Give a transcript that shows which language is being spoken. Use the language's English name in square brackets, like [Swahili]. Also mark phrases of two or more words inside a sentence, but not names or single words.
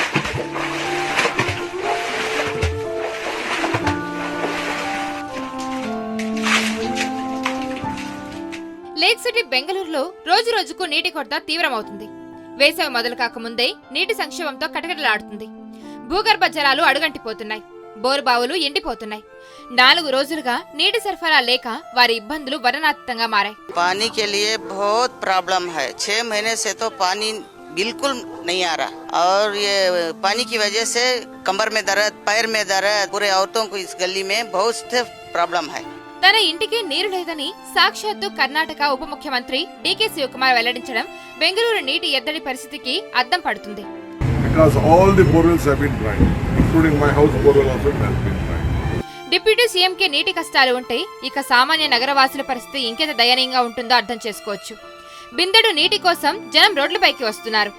[Telugu] లేక్ సిటీ బెంగళూరులో రోజు రోజుకు నీటి కొరత తీవ్రమవుతుంది. వేసవి మొదలు కాకముందే నీటి సంక్షోభంతో కటకటలాడుతుంది. భూగర్భ జలాలు అడుగంటిపోతున్నాయి. బోరుబావులు ఎండిపోతున్నాయి. 4 రోజులుగా నీటి సరఫరా లేక వారి ఇబ్బందులు వర్ణనాతీతంగా మారాయి. [Hindi] पानी के लिए बहुत प्रॉब्लम है. 6 महीने से तो पानी बिल्कुल नहीं आ रहा और ये पानी की वजह से कमर में दर्द, पैर में दर्द, पूरे औरतों को इस गली में बहुत प्रॉब्लम है. [Telugu] తన ఇంటికి నీరు లేదని సాక్షాత్తు కర్ణాటక ఉప ముఖ్యమంత్రి డీకే శివకుమార్ వెల్లడించడం బెంగళూరు నీటి ఎద్దడి పరిస్థితికి అద్దం పడుతుంది. [English] Because all the borewells have been dry, including my house borewell also has been dry. [Telugu] డిప్యూటీ సీఎంకే నీటి కష్టాలు ఉంటే ఇక సామాన్య నగరవాసుల పరిస్థితి ఇంకెంత దయనీయంగా ఉంటుందో అర్థం చేసుకోవచ్చు. బిందెడు నీటి కోసం జనం రోడ్లపైకి వస్తున్నారు.